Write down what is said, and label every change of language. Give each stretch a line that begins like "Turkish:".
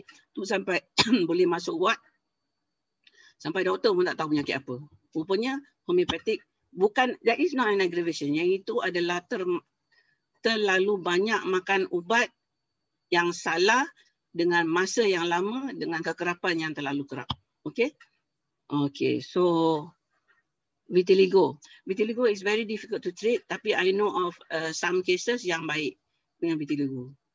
Malay: Tu sampai boleh masuk ward. Sampai doktor pun tak tahu penyakit apa. Rupanya homeopatik bukan,
English: that is not an aggravation.
Malay: Yang itu adalah terlalu banyak makan ubat yang salah dengan masa yang lama dengan kekerapan yang terlalu kerap.
English: Okay? Okay, so vitiligo. Vitiligo is very difficult to treat, tapi I know of some cases
Malay: yang baik dengan vitiligo.